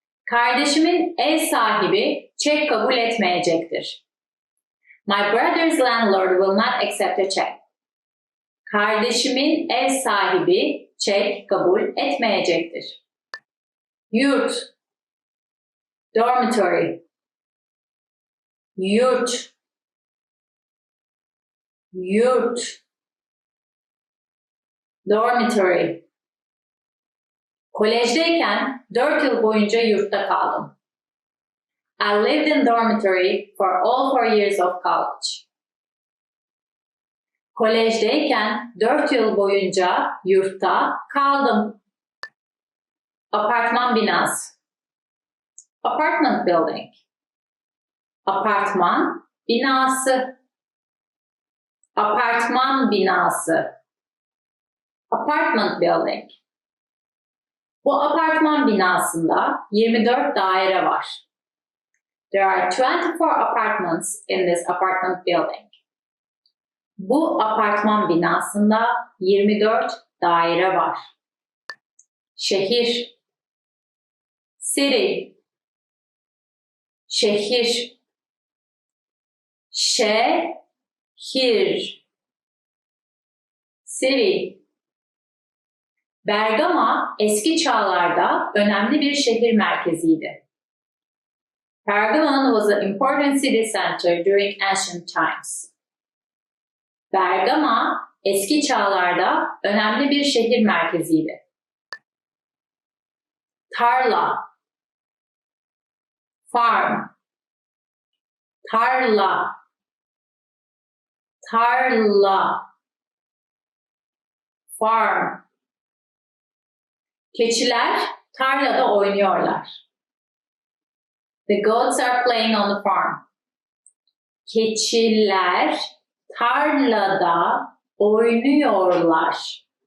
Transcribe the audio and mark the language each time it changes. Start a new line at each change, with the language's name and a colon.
Turkish: Kardeşimin ev sahibi çek kabul etmeyecektir.
English: My brother's landlord will not accept a check.
Turkish: Kardeşimin ev sahibi çek kabul etmeyecektir. Yurt. Dormitory. Yurt. Yurt.
English: Dormitory.
Turkish: Kolejdeyken 4 yıl boyunca yurtta kaldım.
English: I lived in dormitory for all 4 years of college.
Turkish: Kolejdeyken 4 yıl boyunca yurtta kaldım. Apartman binası.
English: Apartment building.
Turkish: Apartman binası. Apartman binası.
English: Apartment building.
Turkish: Bu apartman binasında 24 daire var.
English: There are 24 apartments in this apartment building.
Turkish: Bu apartman binasında 24 daire var. Şehir. City. Şehir. Şehir.
English: City.
Turkish: Bergama eski çağlarda önemli bir şehir merkeziydi.
English: Pergamon was an important city center during ancient times.
Turkish: Bergama eski çağlarda önemli bir şehir merkeziydi. Tarla. Farm. Tarla. Tarla.
English: Farm.
Turkish: Keçiler tarlada oynuyorlar.
English: The goats are playing on the farm.
Turkish: Keçiler tarlada oynuyorlar.